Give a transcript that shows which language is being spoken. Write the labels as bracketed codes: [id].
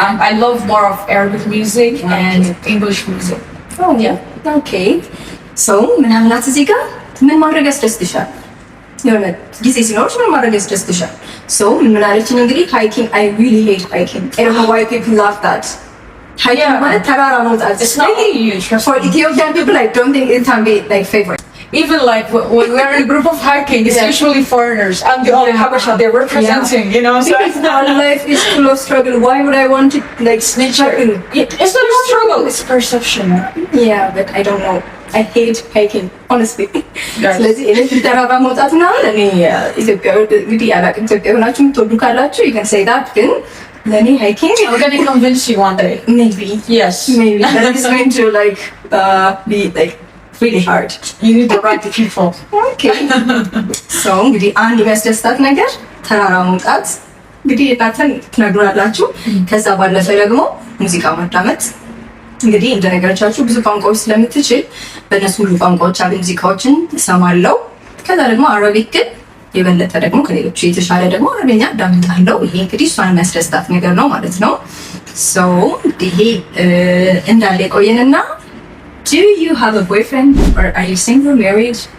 [en] I love more of Arabic music and English music. Oh yeah. Okay. [am] So ምን አላት እዚህ ጋር ምን ማድረግ ያስደስትሻል? የሆነ ጊዜ ሲኖርሽ ምን ማድረግ ያስደስትሻል? [en] So [am] ምን አለችኝ እንግዲህ [en] hiking, I really hate hiking. I don't know why people love that. [am] Hiking ማለት ተራራ መውጣት. [en] It's not huge. For Ethiopian people, I don't think it can be like favorite. Even like when we're in a group of hiking, it's usually foreigners. I'm the only Habesha they're representing, you know. So because our life is full of struggle. Why would I want to like struggle? It's not a struggle. It's perception. Yeah, but I don't know. I hate hiking, honestly. [am] ስለዚህ እኔ ተራራ መውጣት ነው ለኔ ኢትዮጵያ እንግዲህ አላውቅም። ኢትዮጵያ ሆናችሁ የምትወዱ ካላችሁ [en] you can say that [am] ግን ለኔ hiking [en] I'm gonna convince you one day. Maybe. Yes. Maybe. That is going to like be like really hard. You need the right people. Okay. [am] So እንግዲህ አንድ የሚያስደስታት ነገር ተራራ መውጣት እንግዲህ እናንተን ትነግሯላችሁ። ከዛ ባለፈ ደግሞ ሙዚቃ ማዳመጥ እንግዲህ እንደነገርቻችሁ ብዙ ቋንቋዎች ስለምትችል በእነሱ ሁሉ ቋንቋዎች አሉ ሙዚቃዎችን እሰማለሁ። ከዛ ደግሞ አረቢክ ግን የበለጠ ደግሞ ከሌሎቹ የተሻለ ደግሞ አረብኛ አዳምጣለሁ። ይሄ እንግዲህ እሷን የሚያስደስታት ነገር ነው ማለት ነው። ሶ ይሄ እንዳለ የቆየንና [en] do you have a boyfriend or are you single, married?